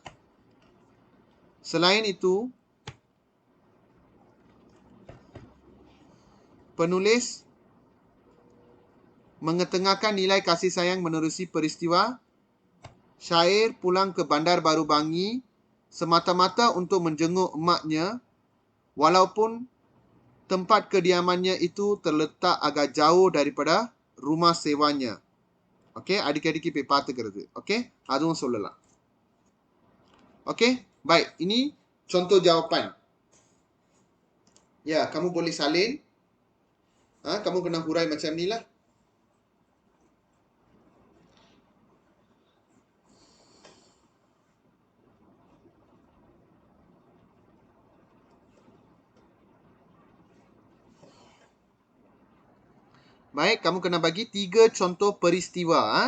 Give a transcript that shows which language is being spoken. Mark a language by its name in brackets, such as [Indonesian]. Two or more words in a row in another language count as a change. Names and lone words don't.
[Malay] Selain itu, penulis mengetengahkan nilai kasih sayang menerusi peristiwa. Syair pulang ke Bandar Baru Bangi semata-mata untuk menjenguk emaknya walaupun tempat kediamannya itu terletak agak jauh daripada rumah sewanya. [Tamil] Okay, அடிக்கடிக்கு போய் பார்த்துக்கிறது. Okay, அதுவும் சொல்லலாம். [Malay] Okey, baik. Ini contoh jawapan. Ya, kamu boleh salin. Kamu kena hurai macam ni lah. Baik, kamu kena bagi 3 contoh peristiwa.